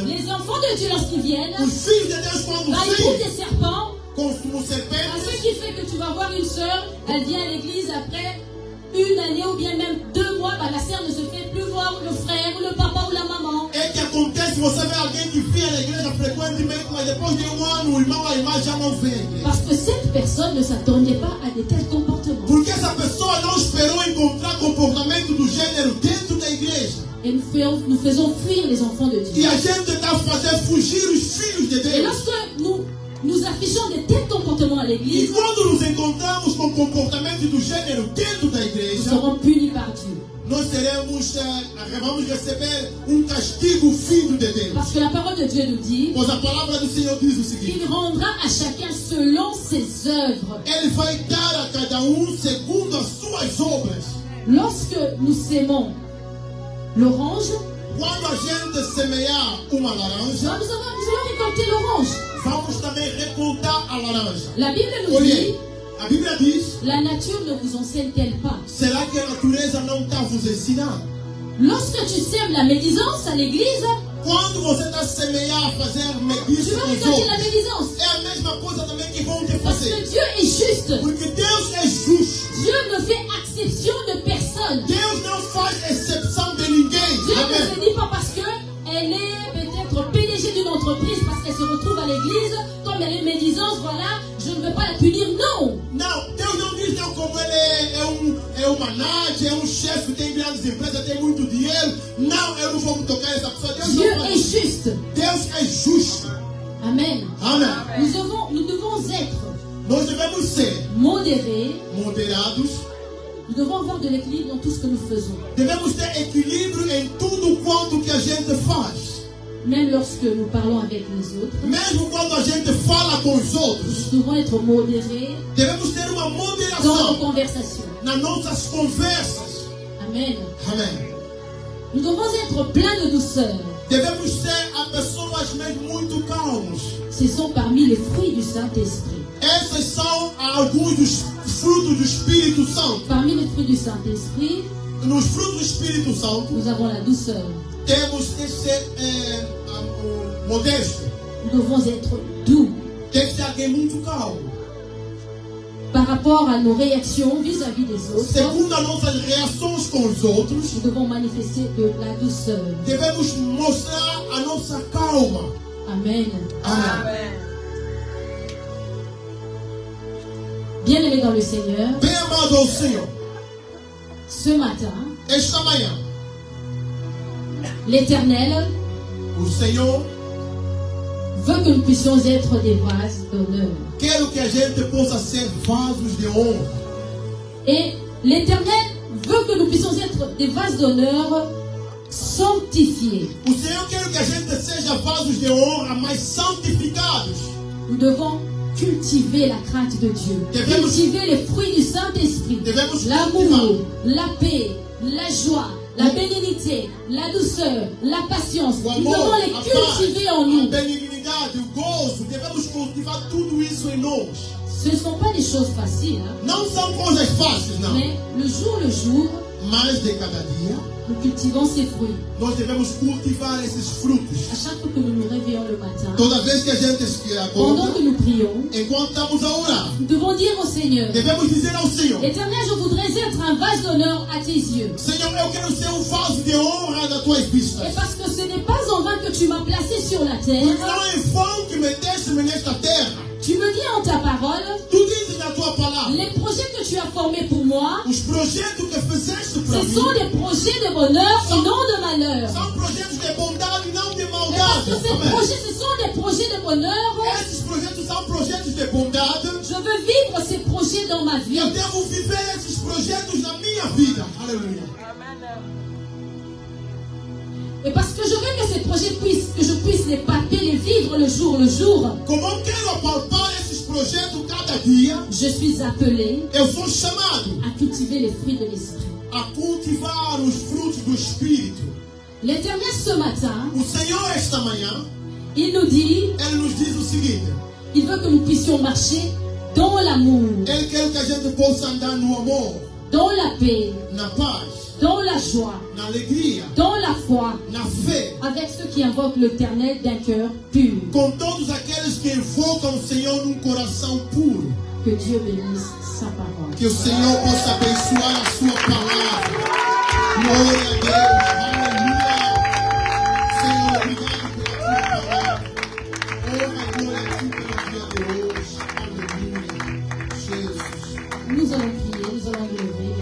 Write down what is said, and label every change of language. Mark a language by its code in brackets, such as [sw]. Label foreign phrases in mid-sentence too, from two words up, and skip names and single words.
[fr] les enfants de Dieu, lorsqu'ils viennent, [pt] os filhos de Deus, quando [fr] bah, ils trouvent [pt] vêm [fr] des serpents. [pt] como [fr] Bah, [pt] serpentes, [fr] ce qui fait que tu vas voir une sœur, elle vient à l'église après une année ou bien même 2 voir, bah, la sœur ne se fait plus voir le frère ou le papa ou la maman. [pt] Et que acontece, você vê alguém que vem à igreja frequentemente, mas depois de um ano o irmão ou a irmã já não vem à igreja. [fr] Parce que cette personne ne s'attendait pas à de tels comportements. [pt] Porque essa pessoa não esperou encontrar comportamento do gênero dentro da igreja. [fr] Et nous faisons fuir les enfants de [pt] E [fr] Dieu. [pt] a gente está fazendo fugir os filhos de [fr] Et [pt] Deus. [fr] lorsque nous affichons de tels comportements à [pt] E [fr] l'église, [pt] quando nos encontramos com comportamento do gênero dentro da [fr] nous [pt] igreja, [fr] serons punis par Dieu. [pt] nós vamos receber castigo vindo de Deus. [fr] Parce que la parole de Dieu nous dit [pt] Pois a palavra do Senhor diz o seguinte: [fr] qu'il rendra à chacun selon ses œuvres. [pt] Ele vai dar a cada segundo as suas obras. [fr] Lorsque nous sémons l'orange, [pt] Quando a gente semear uma laranja, [fr] nous allons récolter l'orange. [pt] vamos também recoltar a laranja. [fr] La Bible nous dit, [pt] Olhei, a Bíblia diz: [fr] la nature ne vous enseigne-t-elle pas? [pt] será que a natureza não está vos ensinando? [fr] Lorsque tu sèmes la médisance à l'église, [pt] Quando você está a semear, a fazer [fr] tu [pt] medícia [fr] vas [pt] com os [fr] récolter la [pt] outros, [fr] médisance. [pt] é a mesma coisa também que vão te [fr] Parce [pt] fazer. [fr] que Dieu est juste. [pt] Porque Deus é justo. [fr] Dieu ne fait exception de personne. [pt] Deus não faz exceção de ninguém. [fr] Dieu ne [pt] Amém. [fr] se dit pas parce qu'elle est peut-être PDG d'une entreprise, parce qu'elle se retrouve à l'église, comme elle est médisance, voilà, je ne veux pas la punir. Non. [pt] Não, Deus não diz não como ele é um manager, é um chefe, tem grandes empresas, tem muito dinheiro. Não, eu não vou me tocar essa pessoa. Deus [fr] Dieu [pt] não [fr] est [pt] faz. [fr] juste. [pt] Deus é justo. [fr] Amen. [pt] Amém. [fr] Nous devons être [pt] Nós devemos ser [fr] modérés. [pt] moderados. [fr] Nous devons avoir de l'équilibre dans tout ce que nous faisons. [pt] Devemos ter equilíbrio em tudo quanto que a gente faz. [fr] Même lorsque nous parlons avec les autres, [pt] Mesmo quando a gente fala com os outros, [fr] nous devons être modérés [pt] devemos ter uma [fr] dans nos [pt] moderação [fr] conversations. [pt] nas nossas conversas. [fr] Amen. [pt] Amém. [fr] Nous devons être pleins de douceur. [pt] Devemos ser a pessoas mesmo muito calmos. [fr] Ce sont parmi les fruits du Saint-Esprit. [pt] Esses são alguns dos frutos do Espírito Santo. [fr] Parmi les fruits du Saint-Esprit, [pt] Nos frutos do Espírito Santo, [fr] nous avons la douceur. [pt] temos que ser modestos. [fr] Nous devons être doux [pt] Tem que ser alguém muito calmo. [fr] par rapport à nos réactions vis-à-vis des autres. [pt] Segundo as nossas reações com os outros, [fr] Nous devons manifester de la douceur. [pt] devemos mostrar a nossa calma. [fr] Amen. [pt] Amém. [fr] Bien-aimés dans le Seigneur, [pt] Bem amado ao Senhor, [fr] ce matin, [pt] esta manhã, [fr] l'Éternel [pt] o Senhor [fr] veut que nous puissions être des vases d'honneur. [pt] quer que a gente possa ser vasos de honra. [fr] Et l'Éternel veut que nous puissions être des vases d'honneur sanctifiés. [pt] O Senhor quer que a gente seja vasos de honra, mas santificados. [fr] Nous devons cultiver la crainte de Dieu. Cultiver les fruits du Saint-Esprit. [pt] Devemos [fr] L'amour, la paix, la joie, la bénignité, la douceur, la patience. [pt] O [fr] Nous [pt] amor, [fr] devons les [pt] a [fr] cultiver en [pt] paz, a [fr] nous. [pt] benignidade, o gozo, devemos cultivar tudo isso em nós. [fr] Ce ne sont pas des choses faciles, hein, [pt] Não são coisas fáceis, não. [fr] mais le jour, [pt] Mas de cada dia, [fr] nous cultivons ces fruits. [pt] nós devemos cultivar esses frutos. [fr] À chaque fois que nous nous réveillons le matin, [pt] Toda vez que a gente se [fr] pendant [pt] acorda, [fr] que nous prions, [pt] enquanto estamos a orar, [fr] nous devons dire au Seigneur, [pt] devemos dizer ao Senhor: [fr] Éternel, je voudrais être un vase d'honneur à tes yeux. [pt] Senhor, eu quero ser um vaso de honra das tuas vistas. [fr] Et parce que ce n'est pas en vain que tu m'as placé sur la terre, [pt] Porque não é em vão que meteste-me nesta terra. [fr] tu me dis en ta parole, [pt] Tu dizes na tua palavra, [fr] les projets que tu as formés pour moi, [pt] os projetos que fizeste para [fr] ce [pt] mim [fr] sont des projets de bonheur et non de malheur. [pt] são projetos de bondade e não de [fr] Et parce [pt] maldade. [fr] que ces [pt] Amém. [fr] projets, ce sont des projets de bonheur, [pt] Esses projetos são projetos de bondade. [fr] je veux vivre ces projets dans ma vie. [pt] Eu devo viver esses projetos na minha vida. Aleluia. [fr] Et parce que je veux que ces projets que je puisse les palper, les vivre le jour, [pt] Como eu quero apalpar esses projetos cada dia, [fr] je suis appelé [pt] eu sou chamado [fr] à cultiver les fruits de l'esprit. [pt] a cultivar os frutos do Espírito. [fr] L'Éternel ce matin, [pt] O Senhor, esta manhã, [fr] il nous dit, [pt] Ele nos diz o seguinte: [fr] il veut que nous puissions marcher dans l'amour, [pt] Ele quer que a gente possa andar no amor, [fr] dans la paix, [pt] na paz, [fr] dans la joie, [pt] na alegria, [fr] dans la foi, [pt] na fé, [fr] avec ceux qui invoquent l'Éternel d'un cœur pur. [pt] com todos aqueles que invocam o Senhor num coração puro. [fr] Que Dieu bénisse sa parole. [pt] Que o Senhor possa abençoar a sua palavra. Glória a Deus. Aleluia. Senhor, obrigado pela tua palavra. Honra e glória a ti pelo dia de hoje. Aleluia. Jesus. [fr] Nous allons prier, nous allons nous lever.